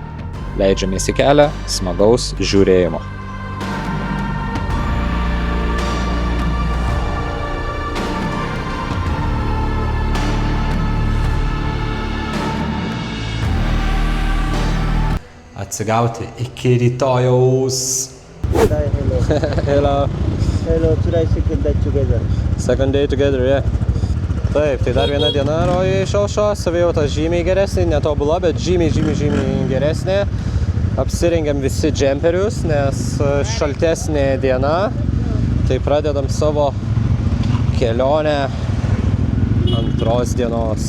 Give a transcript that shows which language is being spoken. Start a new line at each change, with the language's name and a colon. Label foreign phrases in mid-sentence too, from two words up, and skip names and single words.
Lithuanian: Leidžiamės į kelią, smagaus žiūrėjimo. Atsigauti iki rytojaus.
English: Hello. Hello. Hello, today second day together. Second day together, yeah.
Lithuanian: Taip, tai dar viena diena Rojuje išaušo, savijauta žymiai geresnė, netobula, bet žymiai geresnė. Apsirengiam visi džemperius, nes šaltesnė diena, tai pradedam savo kelionę antros dienos.